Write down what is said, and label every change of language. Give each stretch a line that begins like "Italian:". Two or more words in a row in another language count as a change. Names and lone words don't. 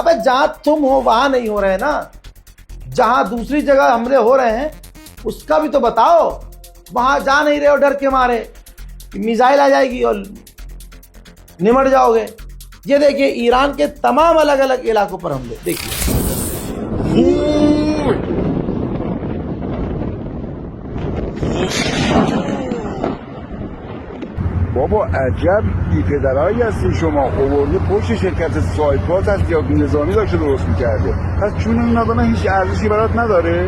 Hindi: अबे जहां तुम हो वहां नहीं हो रहे ना, जहां दूसरी जगह हमले हो रहे हैं उसका भी तो बताओ। वहां जा नहीं रहे हो डर के मारे कि मिसाइल आ जाएगी और निमट जाओगे। ये देखिए ईरान के तमाम अलग अलग इलाकों पर हमले, देखिए।
Persian: بابا عجب بی پدرایی هستی شما. آورده پشت شرکت سایپاس هست یا نظامی داشته درست میکرده، پس چون این آدم هیچ ارزشی برات نداره.